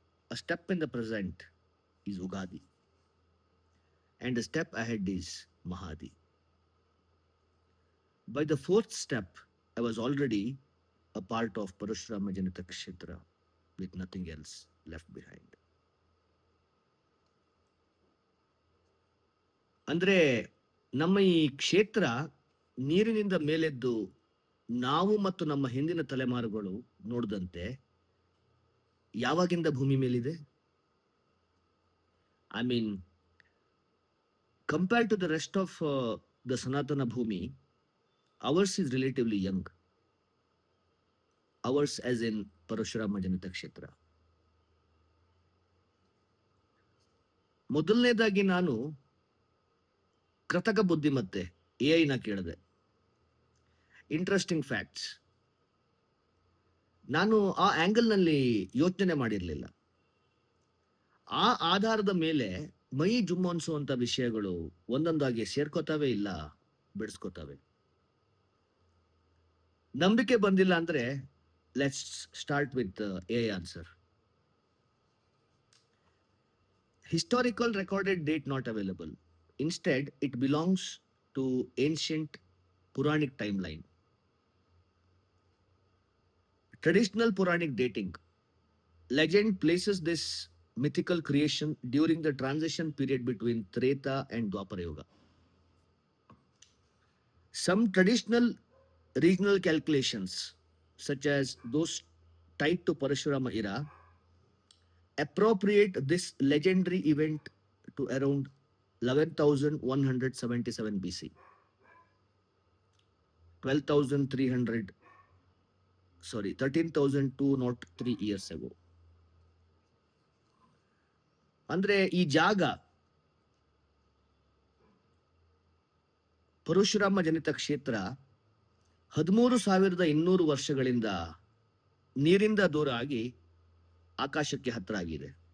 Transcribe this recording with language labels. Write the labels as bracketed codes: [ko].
[en] A step in the present is Ugadi. And a step ahead is Mahadi. By the 4th step, I was already a part of Parashurama Janita Kshetra with nothing else left behind. [kn] ಅಂದ್ರೆ ನಮ್ಮ ಈ ಕ್ಷೇತ್ರ ನೀರಿನಿಂದ ಮೇಲೆದ್ದು ನಾವು ಮತ್ತು ನಮ್ಮ ಹಿಂದಿನ ತಲೆಮಾರುಗಳು ನೋಡಿದಂತೆ ಯಾವಾಗಿಂದ ಭೂಮಿ ಮೇಲಿದೆ. [en] I mean compared to the rest of the ಸನಾತನ ಭೂಮಿ, ours is relatively young. Ours as in Parashurama ಜನಿತ ಕ್ಷೇತ್ರ. [kn] ಮೊದಲನೇದಾಗಿ ನಾನು ಕೃತಕ ಬುದ್ಧಿಮತ್ತೆ AI ಕೇಳಿದೆ. [en] Interesting facts. [kn] ನಾನು ಆ ಆಂಗಲ್ನಲ್ಲಿ ಯೋಚನೆ ಮಾಡಿರಲಿಲ್ಲ. ಆ ಆಧಾರದ ಮೇಲೆ ಮೈ ಜುಮ್ಮನ್ಸುವಂತ ವಿಷಯಗಳು ಒಂದೊಂದಾಗಿ ಸೇರ್ಕೋತಾವೆ, ಇಲ್ಲ ಬಿಡಿಸ್ಕೋತಾವೆ. ನಂಬಿಕೆ ಬಂದಿಲ್ಲ ಅಂದ್ರೆ [en] Let's start with AI answer. Historical recorded date not available. Instead, it belongs to ancient Puranic timeline. Traditional Puranic dating. Legend places this mythical creation during the transition period between Treta and Dwapara Yuga. Some traditional regional calculations, such as those tied to Parashurama era, appropriate this legendary event to around 11,177 BC, 13,203 years ago. [kn] ಅಂದ್ರೆ ಈ ಜಾಗ ಪರಶುರಾಮ ಜನಿತ ಕ್ಷೇತ್ರ 13,200 ವರ್ಷಗಳಿಂದ ನೀರಿಂದ ದೂರ ಆಗಿ ಆಕಾಶಕ್ಕೆ ಹತ್ರ ಆಗಿದೆ.